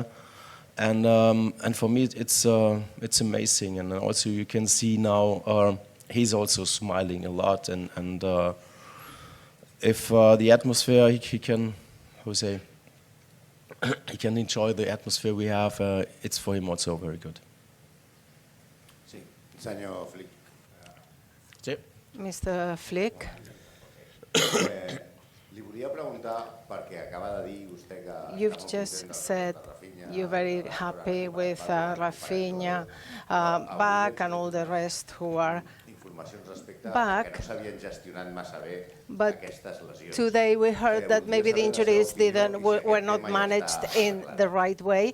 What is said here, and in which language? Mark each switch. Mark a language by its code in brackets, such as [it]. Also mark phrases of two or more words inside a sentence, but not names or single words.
[en] And for me it's amazing. And also you can see now he's also smiling a lot. And if the atmosphere he can, he can enjoy the atmosphere we have. It's for him also very good. [ca] Sí, senyor Flick. Sí. [en] Mr. Flick. [ca] Li volia preguntar, perquè acaba de dir vostè que... [en] You've just said you're very happy with Raphinha back and all the rest who are back. But today we heard that maybe the injuries were not managed in the right way.